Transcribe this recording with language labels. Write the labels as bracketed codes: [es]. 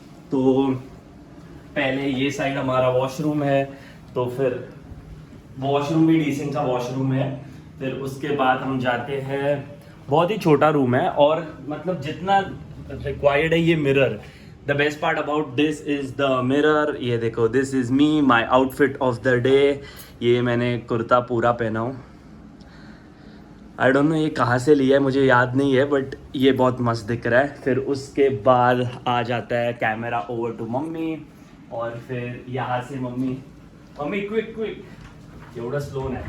[hi] तो पहले ये साइड हमारा वॉशरूम है. तो फिर वॉशरूम भी डिसेंट सा वॉशरूम है. फिर उसके बाद हम जाते हैं. बहुत ही छोटा रूम है और मतलब जितना रिक्वायर्ड है. ये mirror, [en] The best part about this is the mirror. [hi] ये देखो, [en] This is me, my outfit of the day. [hi] ये मैंने कुर्ता पूरा पहना हूँ. [en] I don't know [hi] ये कहाँ से लिया है, मुझे याद नहीं है, बट ये बहुत मस्त दिख रहा है. फिर उसके बाद आ जाता है कैमरा ओवर टू मम्मी और फिर यहाँ से मम्मी क्विक एवढं स्लो है.